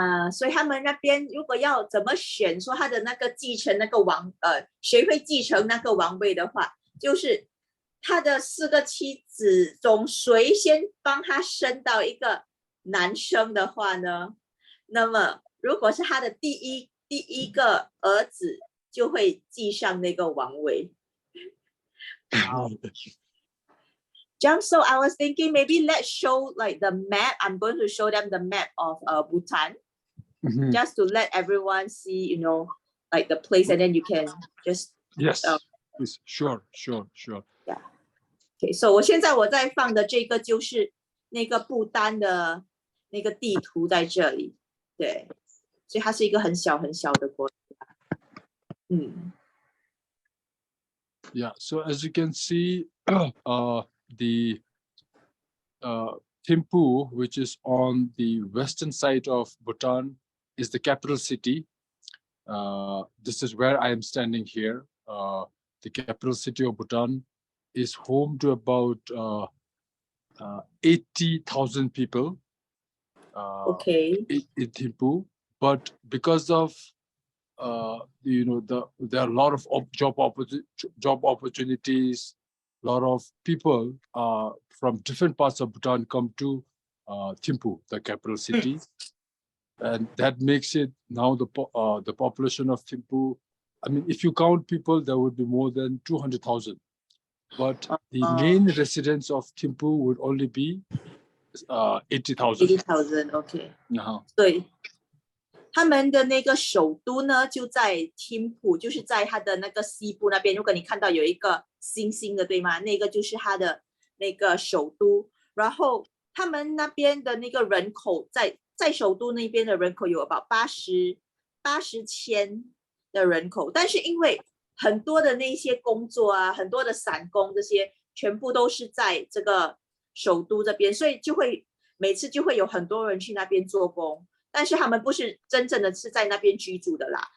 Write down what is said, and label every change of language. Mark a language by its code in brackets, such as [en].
[zh] 所以他们那边如果要怎么选，说他的那个继承那个谁会继承那个王位的话，就是他的4个妻子中谁先帮他生到一个男生的话呢，那么如果是他的第一个儿子，就会继上那个王位。 [en] Jump, so I was thinking maybe let's show like the map. I'm going to show them the map of Bhutan, just to let everyone see, you know, like the place, and then you can just Yes, yes, sure. Yeah. [zh] Okay, so 我在放的这个就是那个不丹的那个地图在这里，对，所以它是一个很小的国家。 [en] Yeah, so as you can see, the Thimphu, which is on the western side of Bhutan, is the capital city. This is where I am standing here. The capital city of Bhutan is home to about 80,000 people. Okay. In Thimphu, but because of you know, there are a lot of job opportunities. A lot of people from different parts of Bhutan come to Thimphu, the capital city, and that makes it now the population of Thimphu. I mean, if you count people, there would be more than 200,000. But the main residents of Thimphu would only be 80,000. 80,000 OK. [zh] 对，他们的那个首都呢就在听浦，就是在它的那个西部那边。如果你看到有一个星星的，对吗？那个就是它的那个首都。然后他们那边的那个人口在首都那边的人口有about 80千的人口，但是因为很多的那些工作啊，很多的散工这些全部都是在这个首都这边，所以每次就会有很多人去那边做工，但是他们不是真正的是在那边居住的啦。